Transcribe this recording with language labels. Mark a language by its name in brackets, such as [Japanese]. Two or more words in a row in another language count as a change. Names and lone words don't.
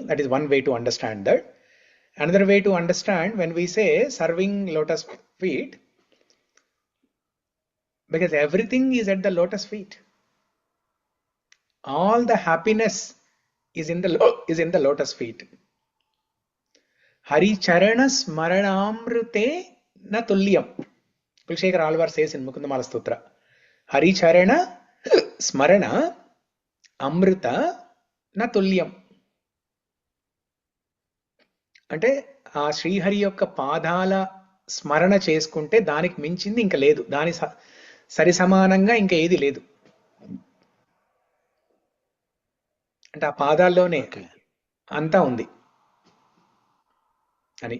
[English] That is one way to understand that. Another way to understand when we say serving lotus feet, because everything is at the lotus feet. All the happiness is in the lotus feet. [Sanskrit] हरि चरण स्मरणामृते न तुल्यम्. [English] Kulshekar Alvar says in Mukundamala Stotra. [Sanskrit] हरि चरण स्मरण अमृत न तुल्यम्. [Telugu] అంటే ఆ శ్రీహరి యొక్క పాదాల స్మరణ చేసుకుంటే దానికి మించింది ఇంకా లేదు, దాని సరి సమానంగా ఇంకా ఏది లేదు. అంటే ఆ పాదాల్లోనే అంతా ఉంది అని.